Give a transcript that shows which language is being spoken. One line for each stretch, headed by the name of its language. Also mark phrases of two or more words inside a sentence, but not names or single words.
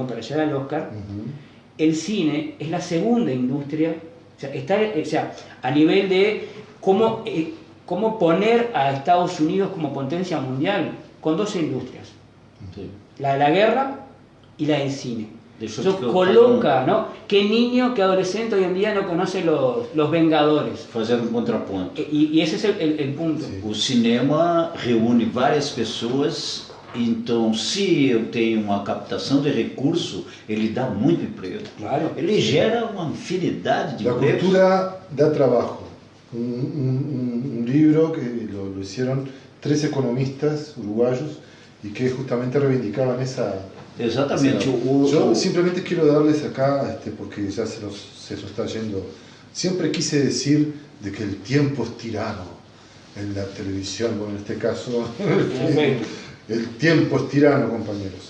Spanish: Para llegar al Oscar, el cine es la segunda industria, o sea, a nivel de cómo poner a Estados Unidos como potencia mundial, con dos industrias, Sí. la de la guerra y la del cine.
Portuguese: Deixa
Spanish: Eso
Portuguese: eu
Spanish: coloca, ¿no? ¿Qué niño, qué adolescente hoy en día no conoce los Vengadores?
Portuguese: fazer contraponto.
Spanish: Y ese es el punto. Sí.
Portuguese: O cinema reúne várias pessoas, então se eu tenho uma captação de recurso, ele dá muito emprego. Claro. Ele gera uma infinidade de
Spanish: La
Portuguese: empregos.
Spanish: cultura da trabajo. Un libro que lo hicieron 3 economistas uruguayos y que justamente reivindicaban esa...
Portuguese: Exatamente.
Spanish: Yo simplemente quiero darles acá, porque ya se nos está yendo, siempre quise decir de que el tiempo es tirano en la televisión, bueno, en este caso, el tiempo es tirano, compañeros.